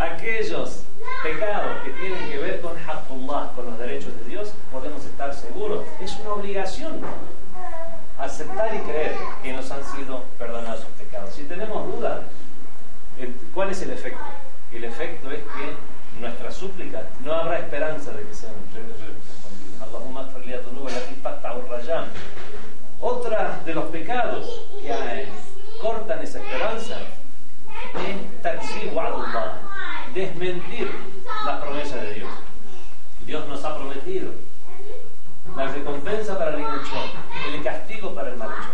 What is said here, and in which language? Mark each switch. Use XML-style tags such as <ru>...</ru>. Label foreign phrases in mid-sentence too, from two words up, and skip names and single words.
<es>No, aquellos pecados que tienen que ver con Haqqullah, con los derechos de Dios, podemos estar seguros. Es una obligación aceptar y creer que nos han sido perdonados sus pecados. Si tenemos duda, ¿cuál es el efecto? El efecto es que nuestra súplica no habrá esperanza de que sean respondidas.</es> <ar>اللهم اغفر لي ذنوبي التي تقطع الرجاء.</ar> <es>Otra de los pecados que cortan esa esperanza es</es> <ar>تكذيب وعد الله,</ar> <es>desmentir las promesas de Dios. Dios nos ha prometido la recompensa para el bienhechor, el castigo para el malhechor.</es>